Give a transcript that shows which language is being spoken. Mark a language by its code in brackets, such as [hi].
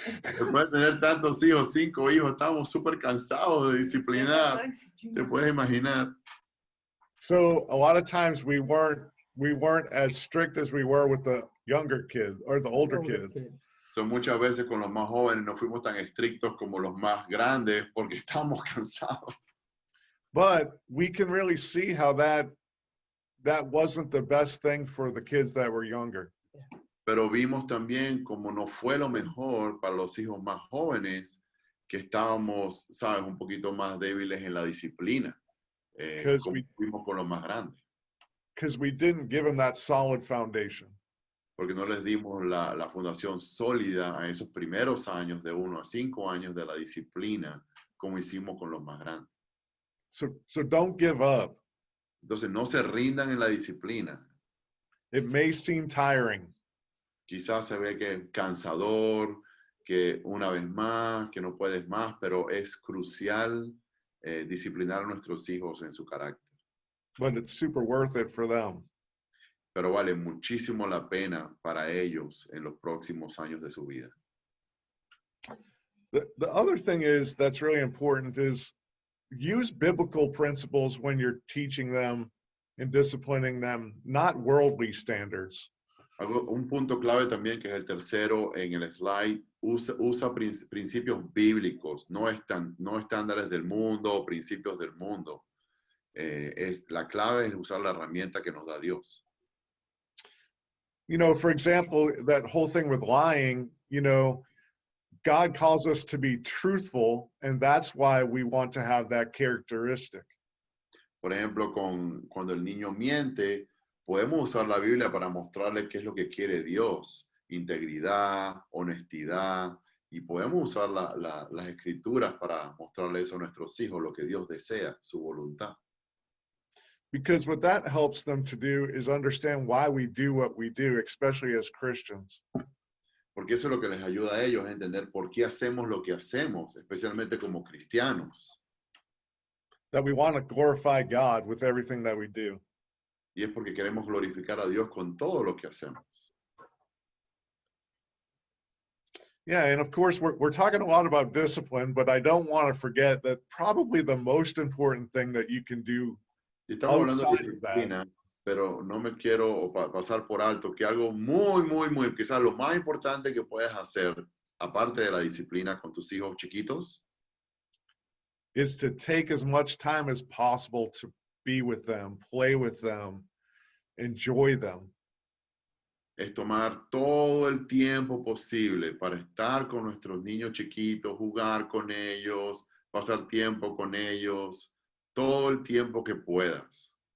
[es] Después de tener tantos hijos, 5 hijos, estábamos súper cansados de disciplinar. Te puedes imaginar. [en] So a lot of times we weren't as strict as we were with the younger kids or the older kids. [es] So, muchas veces con los más jóvenes no fuimos tan estrictos como los más grandes porque estábamos cansados. [en] But we can really see how that wasn't the best thing for the kids that were younger. [es] Pero vimos también como no fue lo mejor para los hijos más jóvenes, que estábamos, sabes, un poquito más débiles en la disciplina, como fuimos con los más grandes. [en] Because we didn't give them that solid foundation. [es] porque no les dimos la fundación sólida a esos primeros años, de 1 a 5 años de la disciplina, como hicimos con los más grandes. [en] So don't give up. [es] Entonces, no se rindan en la disciplina. [en] It may seem tiring, [es] Quizás se ve que es cansador, que una vez más, que no puedes más, pero es crucial disciplinar a nuestros hijos en su carácter. [en] but it's super worth it for them. [es] Pero vale muchísimo la pena para ellos en los próximos años de su vida. [en] The other thing is that's really important is use biblical principles when you're teaching them and disciplining them, not worldly standards. [es] Un punto clave también, que es el tercero en el slide, usa principios bíblicos, no estándares del mundo o principios del mundo. La clave es usar la herramienta que nos da Dios. [en] You know, for example, that whole thing with lying, you know, God calls us to be truthful, and that's why we want to have that characteristic. [es] Por ejemplo, cuando el niño miente, podemos usar la Biblia para mostrarle qué es lo que quiere Dios: integridad, honestidad, y podemos usar las escrituras para mostrarle eso a nuestros hijos, lo que Dios desea, su voluntad. [en] Because what that helps them to do is understand why we do what we do, especially as Christians. [es] Porque eso es lo que les ayuda a ellos a entender por qué hacemos lo que hacemos, especialmente como cristianos. [en] That we want to glorify God with everything that we do. [es] Y es porque queremos glorificar a Dios con todo lo que hacemos. [en] Yeah, and of course, we're talking a lot about discipline, but I don't want to forget that probably the most important thing that you can do [es] Y estamos hablando de [en] outside of that [es] disciplina, pero no me quiero pasar por alto que algo muy, quizás lo más importante que puedes hacer, aparte de la disciplina con tus hijos chiquitos, [en] is to take as much time as possible to be with them, play with them, enjoy them. [es] es tomar todo el tiempo posible para estar con nuestros niños chiquitos, jugar con ellos, pasar tiempo con ellos, todo el tiempo que puedas.